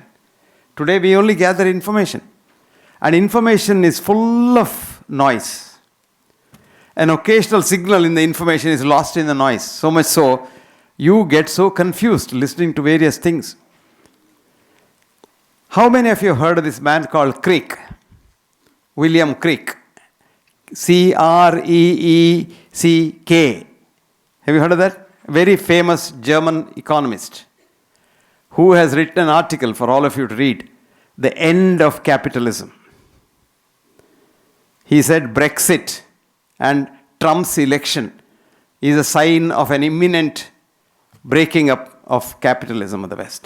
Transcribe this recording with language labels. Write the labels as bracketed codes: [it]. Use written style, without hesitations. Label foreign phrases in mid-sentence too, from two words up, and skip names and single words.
[en] Today we only gather information. And information is full of noise. An occasional signal in the information is lost in the noise. So much so, you get so confused listening to various things. How many of you have heard of this man called Crick? William Crick. C-R-E-E-C-K. Have you heard of that? Very famous German economist who has written an article for all of you to read, The End of Capitalism. He said Brexit and Trump's election is a sign of an imminent breaking up of capitalism of the West.